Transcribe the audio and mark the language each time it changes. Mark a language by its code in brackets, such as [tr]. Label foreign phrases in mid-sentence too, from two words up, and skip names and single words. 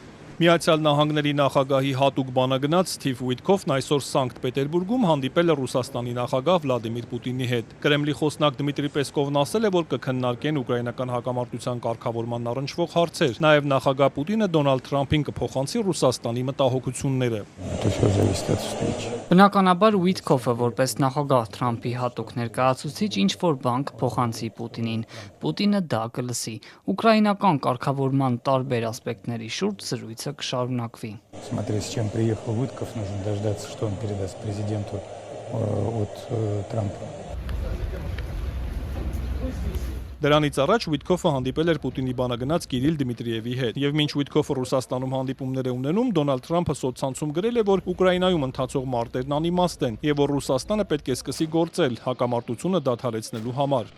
[hy] Միացյալ Նահանգների նախագահի հատուկ բանագնաց Սթիվ Ուիթքոֆն այսօր Սանկտ Պետերբուրգում հանդիպել է Ռուսաստանի նախագահ Վլադիմիր Պուտինի հետ։ Կրեմլի խոսնակ Դմիտրի Պեսկովն ասել է, որ կքննարկեն ուկրաինական հակամարտության կարգավորման առնչվող հարցեր։ Նաև նախագահ Պուտինը Դոնալդ Թրամփին կփոխանցի Ռուսաստանի մտահոգությունները։ Բնականաբար Ուիթքոֆը որպես նախագահ Թրամփի հատուկ ներկայացուցիչ ինչ-որ բան կփոխանցի Պուտինին։ Պուտինը դա կլսի։ Ուկրաինական կարգավորման տարբեր ասպեկտների շուրջ զրույցը կշարունակվի։ [ru] Смотря с чем приехал Уитков, нужно дождаться, что он передаст президенту от Трампа. [hy] Դրանից առաջ Ուիթքոֆը հանդիպել էր Պուտինի բանագնաց Կիրիլ Դմիտրիևի հետ։ Եվ մինչ Ուիթքոֆը Ռուսաստանում հանդիպումներ է ունենում, Դոնալդ Թրամփը սոցցանցում գրել է, որ Ուկրաինայում ընթացող մարտերն անիմաստ են եւ որ Ռուսաստանը պետք է սկսի գործել հակամարտությունը դադարեցնելու համար։